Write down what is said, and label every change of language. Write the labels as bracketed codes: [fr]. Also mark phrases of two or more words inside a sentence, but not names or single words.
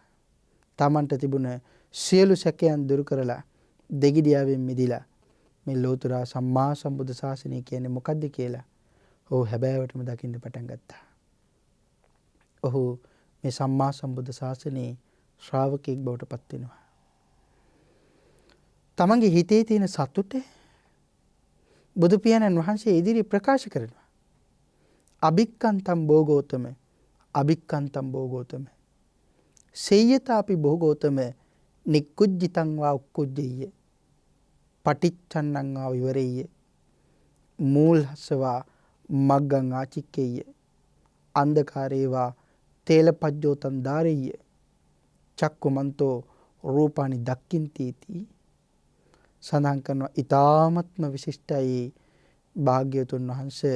[si] තමන්ට තිබුණ සියලු සැකයන් දුරු කරලා දෙගිඩියාවෙන් මිදිලා මේ ලෝතර සම්මා සම්බුද්ධ ශාසනය කියන්නේ මොකද්ද කියලා ඔහු හැබෑවටම දකින්න පටන් ගත්තා. ඔහු මේ සම්මා සම්බුද්ධ ශාසනයේ ශ්‍රාවකෙක් බවට පත් වෙනවා. තමන්ගේ හිතේ තියෙන සතුට බුදු පියාණන් වහන්සේ ඉදිරි ප්‍රකාශ කරනවා. [pi] අභික්කන්තම් භෝගෝතම අභික්කන්තම් භෝගෝතම සේයතාපි භෝගෝතම නික්කුජ්ජිතං වා උක්කුජ්ජෙය්‍ය පටිච්චන්නං වා විවරෙය්‍ය මූල්හසවා මග්ගං ආචික්කෙය්‍ය අන්ධකාරේවා තේලපජ්ජෝතං ධාරෙය්‍ය චක්කුමන්තෝ රූපානි දක්ඛින්තීති [si] සඳහන් කරනවා. ඊ타මත්ම විශිෂ්ටයි භාග්‍යවතුන් වහන්සේ.